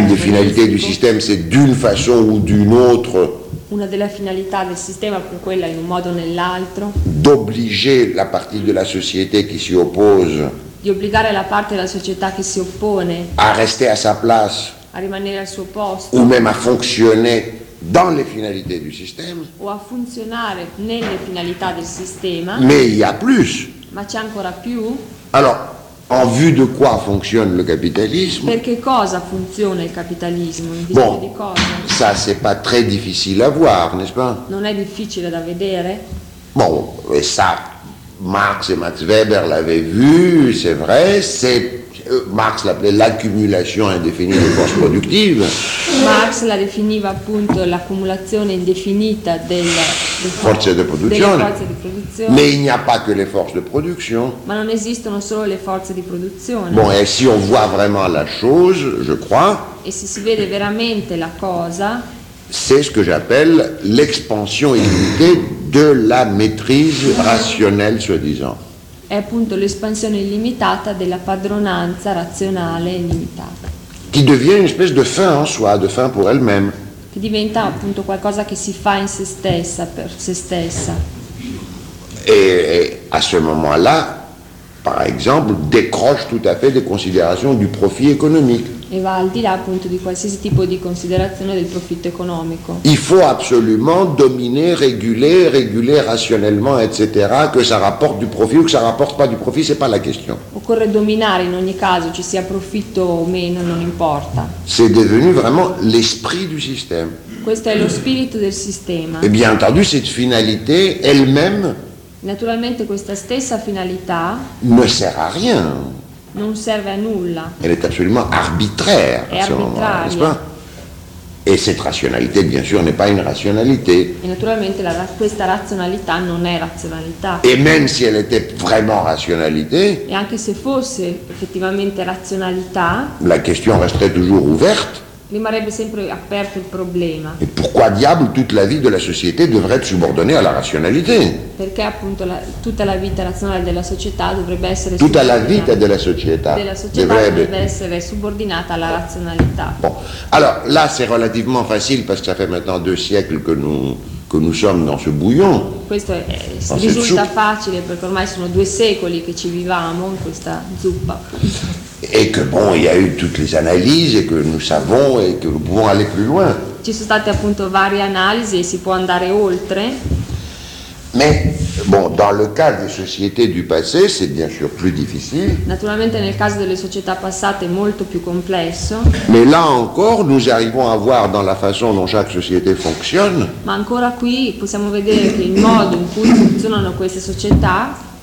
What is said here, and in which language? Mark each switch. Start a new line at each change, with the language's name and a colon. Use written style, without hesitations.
French: Une des finalités du système, c'est d'une façon ou d'une autre.
Italian: Una delle finalità del sistema è quella in un modo o nell'altro.
French: D'obliger la partie de la société qui s'y oppose.
Italian: Di obbligare la parte della società che si oppone.
French: A rester à sa place.
Italian: A rimanere al suo posto.
French: Ou même à fonctionner dans les finalités du système.
Italian: O a funzionare nelle finalità del sistema.
French: Mais il y a plus.
Italian: Ma c'è ancora più.
French: Alors, en vue de quoi fonctionne le capitalisme?
Italian: Per che cosa funziona il capitalismo? In vista
French: bon,
Italian: di cosa?
French: Ça c'est pas très difficile à voir, n'est-ce pas?
Italian: Non è difficile da vedere.
French: Bon, et ça, Marx et Max Weber l'avaient vu, c'est vrai. C'est Marx l'appelait l'accumulation indéfinie des forces productives.
Italian: Marx la definiva appunto l'accumulazione indefinita delle forze di produzione.
French: Mais il n'y a pas que les forces de production.
Italian: Ma non esistono solo le forze di produzione.
French: Bon, et si on voit vraiment la chose, je crois.
Italian: E se si vede veramente la cosa.
French: C'est ce que j'appelle l'expansion illimitée de la maîtrise rationnelle, soi-disant.
Italian: È appunto l'espansione illimitata della padronanza razionale illimitata.
French: Qui devient une espèce de fin en soi, de fin pour elle-même.
Italian: Che diventa appunto qualcosa che si fa in se stessa, per se stessa.
French: Et à ce moment-là, par exemple, décroche tout à fait des considérations du profit économique.
Italian: E va al di là appunto di qualsiasi tipo di considerazione del profitto economico.
French: Il faut absolument dominer, réguler rationnellement, etc. Que ça rapporte du profit ou que ça rapporte pas du profit, c'est pas la question.
Italian: Occorre dominare in ogni caso, ci sia profitto o meno, non importa.
French: C'est devenu vraiment l'esprit du système.
Italian: Questo è lo spirito del sistema.
French: Et bien entendu, cette finalité elle-même.
Italian: Naturalmente questa stessa finalità.
French: Ne sert à rien.
Italian: Non serve a nulla.
French: Elle est absolument arbitraire,
Italian: è arbitraria.
French: Moment, n'est-ce pas? Et cette rationalité, bien sûr, n'est pas une rationalité.
Italian: E naturalmente questa razionalità non è razionalità.
French: Et même si elle était vraiment rationalité.
Italian: E anche se fosse effettivamente razionalità.
French: La question resterait toujours ouverte.
Italian: Rimarrebbe sempre aperto il problema.
French: Et pourquoi diable toute la vie de la société devrait être subordonnée à la rationalité?
Italian: Perché appunto tutta la vita razionale della società dovrebbe essere tutta la vita della società dovrebbe essere subordinata alla razionalità.
French: Bon, alors là c'est relativement facile parce que ça fait maintenant deux siècles que nous sommes dans ce bouillon.
Italian: Questo risulta facile perché ormai sono due secoli che ci viviamo in questa zuppa.
French: Et que bon, il y a eu toutes les analyses et que nous savons et que nous pouvons aller plus loin.
Italian: Ci sono state appunto varie analisi e si può andare oltre.
French: Mais bon, dans le cas des sociétés du passé, c'est bien sûr plus difficile.
Italian: Naturalmente nel caso delle società passate è molto più complesso.
French: Mais là encore, nous arrivons à voir dans la façon dont chaque société fonctionne.
Italian: Ma ancora qui possiamo vedere che il modo in cui funzionano queste società.